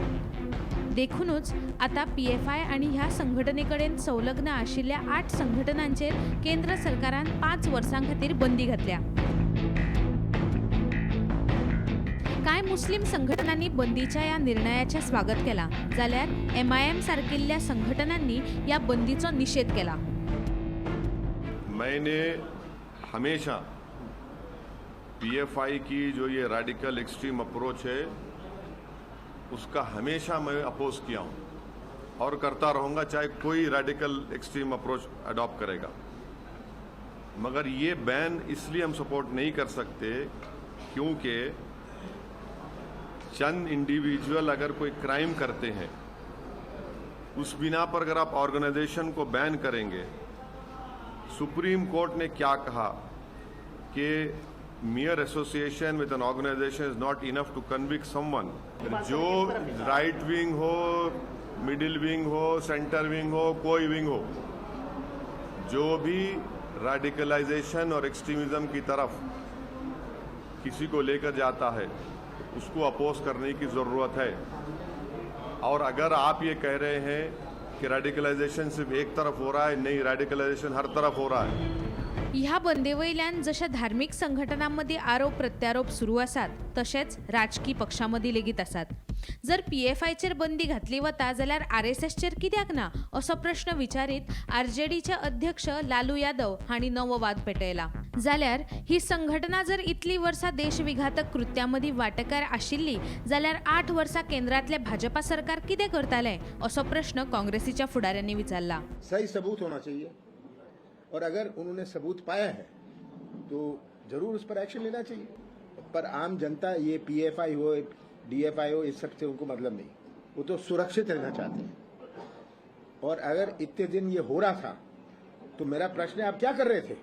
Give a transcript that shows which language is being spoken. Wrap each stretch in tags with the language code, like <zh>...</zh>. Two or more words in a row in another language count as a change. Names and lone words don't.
<kok>देखूनच आता पीएफआय आणि ह्या संघटनेकडेन संलग्न आशिल्ल्या 8 संघटनांचेर केंद्र सरकारान 5 वर्सां खातीर बंदी घातल्या। कांय मुस्लिम संघटनांनी बंदीच्या या निर्णयाचे स्वागत केला, जाल्यार एमआयएम सारकिल्ल्या संघटनांनी या बंदीचो निषेध केला।</kok> <hi>मैंने हमेशा पीएफआई की जो ये</hi> <en>radical extreme approach</en> <hi>है उसका हमेशा मैं अपोज किया हूं और करता रहूंगा, चाहे कोई</hi> <en>radical extreme approach adopt</en> <hi>करेगा। मगर ये बैन इसलिए हम सपोर्ट नहीं कर सकते क्योंकि चंद इंडिविजुअल अगर कोई क्राइम करते हैं उस बिना पर अगर आप ऑर्गेनाइजेशन को बैन करेंगे, सुप्रीम कोर्ट ने क्या कहा कि</hi> <en>mere association with an organization is not enough to convict someone।</en> <hi>जो</hi> <en>right wing</en> <hi>हो,</hi> <en>middle wing</en> <hi>हो,</hi> <en>center wing</en> <hi>हो, कोई विंग हो, जो भी रेडिकलाइजेशन और एक्सट्रीमिज्म की तरफ किसी को लेकर जाता है उसको अपोज करने की जरूरत है। और अगर आप ये कह रहे हैं कि रेडिकलाइजेशन सिर्फ एक तरफ हो रहा है, नहीं, रेडिकलाइजेशन हर तरफ हो रहा है।</hi> <kok>ह्या बंदेवयल्यान जशा धार्मिक संघटनांमध्ये आरोप प्रत्यारोप सुरू आसात, तशेंच राजकीय पक्षांमदीं लेगीत आसात। जर पीएफआयचेर बंदी घातली वता जाल्यार आरएसएसचेर कित्याक ना असो प्रश्न विचारीत आरजेडीचे अध्यक्ष लालू यादव हांणी नवो वाद पेटयला। जाल्यार ही संघटना जर इतली वर्सां देशविघातक कृत्यांमदीं वांटेकार आशिल्ली जाल्यार 8 वर्सां केंद्रातले भाजपा सरकार कितें करताले असो प्रश्न काँग्रेसीच्या फुडाऱ्यांनी विचारला।</kok> <hi>सही सबूत होना चाहिए और अगर उन्होंने सबूत पाया है तो जरूर उस पर एक्शन लेना चाहिए। पर आम जनता ये पीएफआई हो, डीएफआई हो, इस सब से उनको मतलब नहीं, वो तो सुरक्षित रहना चाहते हैं। और अगर इतने दिन ये हो रहा था तो मेरा प्रश्न है, आप क्या कर रहे थे?</hi>